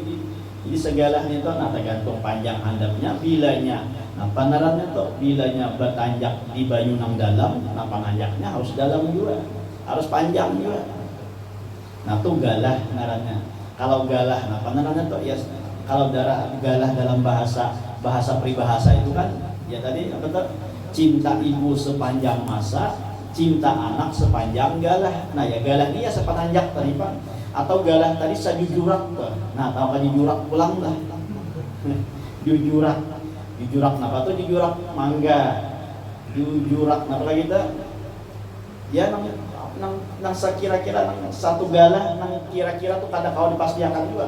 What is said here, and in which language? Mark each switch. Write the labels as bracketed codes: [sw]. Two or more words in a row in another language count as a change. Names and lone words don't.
[bjn] Jadi segalah itu nah tergantung panjang handapnya, bilanya. Nah, panarannya tuh bilanya bertanjak di banyu nang dalam, nah pananjaknya harus dalam juga, harus panjang juga. Nah, tuh galah ngarannya. Kalau galah, nah panarannya tuh ya kalau galah dalam bahasa peribahasa itu kan ya tadi apa tuh? [id] Cinta ibu sepanjang masa, cinta anak sepanjang galah. [bjn] Nah, ya galah ini ya sepananjak tadi Pak. Atau galah tadi sajujurak tuh. Nah, tahu kan jujurak pulang lah. Jujurak kenapa tuh jujurak mangga. Jujurak kenapa lagi tuh? Ya nang sekira-kira nang 1 galah nang kira-kira tuh kada kau dipastikan juga.